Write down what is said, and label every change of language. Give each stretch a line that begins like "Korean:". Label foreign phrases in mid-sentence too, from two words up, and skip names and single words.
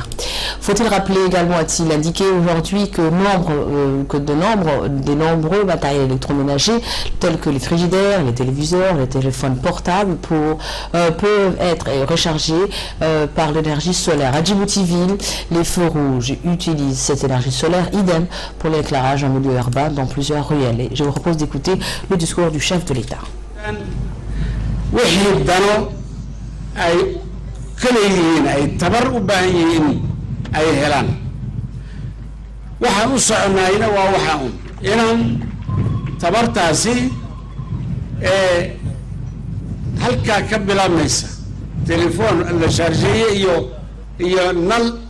French: Faut-il rappeler également, a-t-il indiqué aujourd'hui, que des nombreux matériels électroménagers tels que les frigidaires, les téléviseurs, les téléphones portables peuvent être rechargés par l'énergie solaire. À Djibouti-Ville, les feux rouges utilisent cette énergie solaire, idem pour l'éclairage en milieu urbain dans plusieurs ruelles. Et je vous propose d'écouter le discours du chef de l'État.
Somali: wixii dano ay kala yihiin ay tabar u baahan yihiin ay helaan waxaan u soconayna waa waxaan inaan tabartaasi halkaa ka bilaabmaysa telefoon la shaarjeeye iyo nal